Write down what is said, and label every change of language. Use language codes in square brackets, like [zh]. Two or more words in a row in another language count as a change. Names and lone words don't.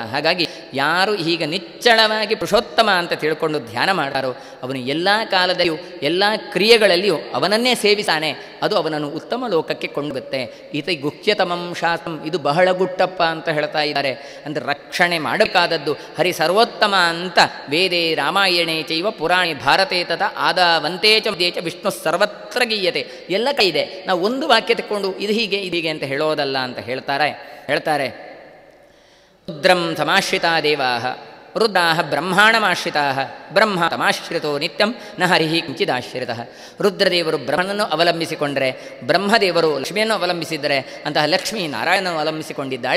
[kn] ಹಾಗಾಗಿ ಯಾರು ಈಗ ನಿಚ್ಚಳವಾಗಿ ಪುರುಷೋತ್ತಮ ಅಂತ ತಿಳ್ಕೊಂಡು ಧ್ಯಾನ ಮಾಡಾರೋ ಅವನು ಎಲ್ಲ ಕಾಲದಲ್ಲಿಯೂ ಎಲ್ಲ ಕ್ರಿಯೆಗಳಲ್ಲಿಯೂ ಅವನನ್ನೇ ಸೇವಿಸಾನೆ. ಅದು ಅವನನ್ನು ಉತ್ತಮ ಲೋಕಕ್ಕೆ ಕೊಂಡೋಗುತ್ತೆ. [sa] ಈತ ಗುಹ್ಯತಮಂ ಶಾಸ್ತ್ರಂ, [kn] ಇದು ಬಹಳ ಗುಟ್ಟಪ್ಪ ಅಂತ ಹೇಳ್ತಾ ಇದ್ದಾರೆ. ಅಂದರೆ ರಕ್ಷಣೆ ಮಾಡಬೇಕಾದದ್ದು ಹರಿ ಸರ್ವೋತ್ತಮ ಅಂತ [sa] ವೇದೇ ರಾಮಾಯಣೇ ಚೈವ ಪುರಾಣಿ ಭಾರತೇ ತಥಾ ಆದಾವಂತೇ ಚ ಮಧ್ಯೆ ಚ ವಿಷ್ಣು ಸರ್ವತ್ರ ಗೀಯತೆ. [kn] ಎಲ್ಲ ಕೈ ಇದೆ, ನಾವು ಒಂದು ವಾಕ್ಯ ತಕ್ಕೊಂಡು ಇದು ಹೀಗೆ ಇದೀಗೆ ಅಂತ ಹೇಳೋದಲ್ಲ ಅಂತ ಹೇಳ್ತಾರೆ. [sa] ರುದ್ರಂ ಸಮಾಶ್ರಿತಾ ದೇವಾಃ ರುದ್ರಾಃ ಬ್ರಹ್ಮಾಣಮಾಶ್ರಿತಾಃ ಬ್ರಹ್ಮ ತಮಾಶ್ರಿತೋ ನಿತ್ಯಂ ನ ಹರಿಃ ಕಿಂಚಿದಾಶ್ರಿತಃ. [kn] ರುದ್ರದೇವರು ಬ್ರಹ್ಮನನ್ನು ಅವಲಂಬಿಸಿಕೊಂಡರೆ, ಬ್ರಹ್ಮದೇವರು ಲಕ್ಷ್ಮಿಯನ್ನು ಅವಲಂಬಿಸಿದರೆ, ಅಂತಹ ಲಕ್ಷ್ಮೀ ನಾರಾಯಣನನ್ನು ಅವಲಂಬಿಸಿಕೊಂಡಿದ್ದಾಳೆ.